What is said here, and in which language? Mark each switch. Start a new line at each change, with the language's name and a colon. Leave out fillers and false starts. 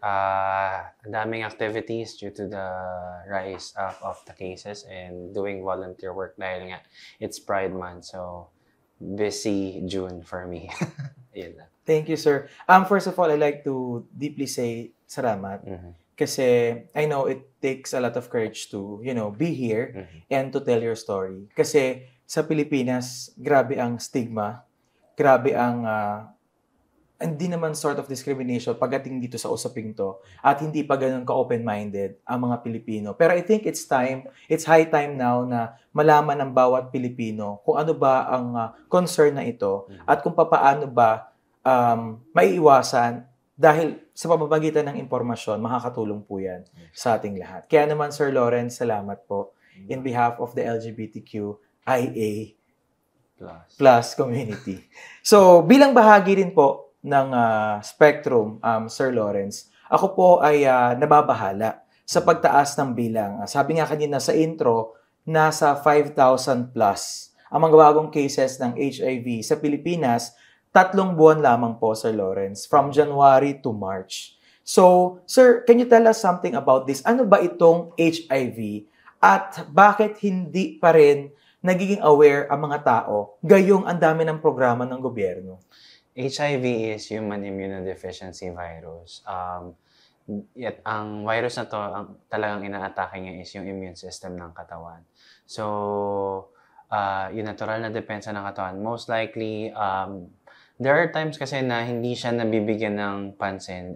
Filipino: Ang daming
English: activities due to the rise of the cases and doing volunteer work
Filipino: dahil nga
English: it's Pride Month. So, busy June for me.
Filipino: Yun lang.
English: Thank you, sir. First of all, I'd like to deeply say salamat. Kasi I know it takes a lot of courage to, be here and to tell your story.
Filipino: Kasi sa Pilipinas, grabe ang stigma, grabe ang hindi naman
English: sort of discrimination
Filipino: pagdating dito sa usaping to at hindi pa ganun ka-open-minded ang mga Pilipino. Pero
English: I think it's high time now
Filipino: na malaman ng bawat Pilipino kung ano ba ang concern na ito at kung paano ba maiiwasan dahil sa pamamagitan ng impormasyon, makakatulong po yan sa ating lahat. Kaya naman, Sir Lawrence, salamat po
English: in behalf of the
Filipino: LGBTQIA+ community. So, bilang bahagi rin po ng spectrum, Sir Lawrence, ako po ay nababahala sa pagtaas ng bilang. Sabi nga kanina sa intro, nasa 5,000 plus ang mga bagong cases ng HIV sa Pilipinas, 3 buwan lamang po, Sir Lawrence,
English: from January to March. So, sir, can you tell us something about this?
Filipino: Ano ba itong HIV at bakit hindi pa rin nagiging aware ang mga tao gayong ang dami ng programa ng gobyerno?
English: HIV is human immunodeficiency virus.
Filipino: Yet ang virus na to, talagang inaatake niya is yung immune system ng katawan. So, yung natural na depensa ng katawan,
English: most likely, there are times
Filipino: kasi na hindi siya nabibigyan ng pansin.